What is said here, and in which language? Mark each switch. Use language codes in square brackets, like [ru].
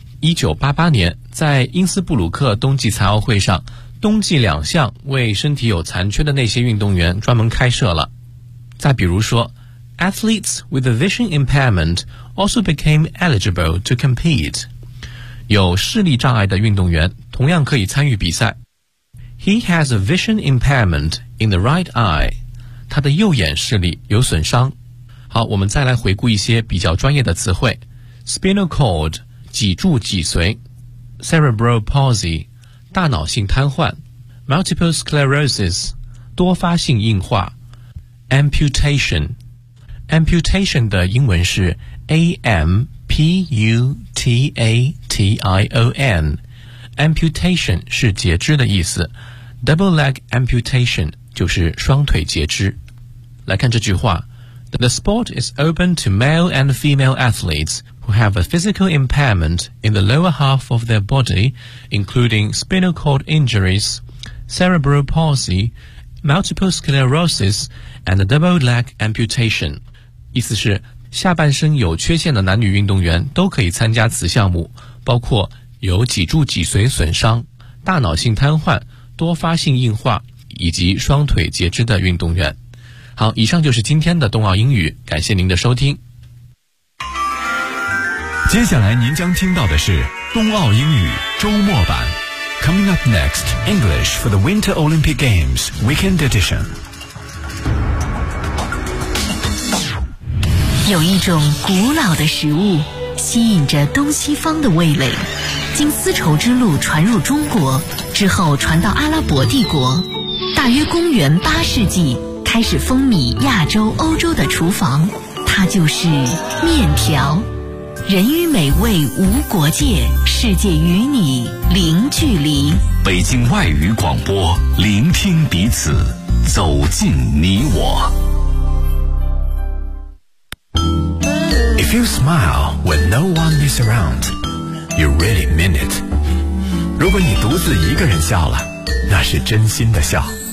[zh] 1988年在因斯布鲁克冬季残奥会上，冬季两项为身体有残缺的那些运动员专门开设了。再比如说 [en] Athletes with a vision impairment also became eligible to compete。 [zh] 有视力障碍的运动员同样可以参与比赛。 [en] He has a vision impairment in the right eye。 [zh] 他的右眼视力有损伤。好，我们再来回顾一些比较专业的词汇。 Spinal cord脊柱脊髓 Cerebral palsy 大脑性瘫痪 Multiple sclerosis 多发性硬化 Amputation Amputation 的英文是 A-M-P-U-T-A-T-I-O-N Amputation 是截肢的意思 Double leg amputation 就是双腿截肢。来看这句话 [en] The sport is open to male and female athletesWho have a physical impairment in the lower half of their body, including spinal cord injuries, cerebral palsy, multiple sclerosis, and a double leg amputation. [zh] 意思是，下半身有缺陷的男女运动员都可以参加此项目，包括有脊柱脊髓损伤、大脑性瘫痪、多发性硬化以及双腿截肢的运动员。好，以上就是今天的冬奥英语，感谢您的收听。接下来您将听到的是冬奥英语周末版 [en] Coming up next, English for the Winter Olympic Games Weekend Edition。 [zh] 有一种古老的食物吸引着东西方的味蕾，经丝绸之路传入中国之后传到阿拉伯帝国，大约公元八世纪开始风靡亚洲欧洲的厨房，它就是面条。人与美味无国界，世界与你零距离。北京外语广播，聆听彼此，走进你我。 [en] If you smile when no one is around, you really mean it. [zh] 如果你独自一个人笑了，那是真心的笑。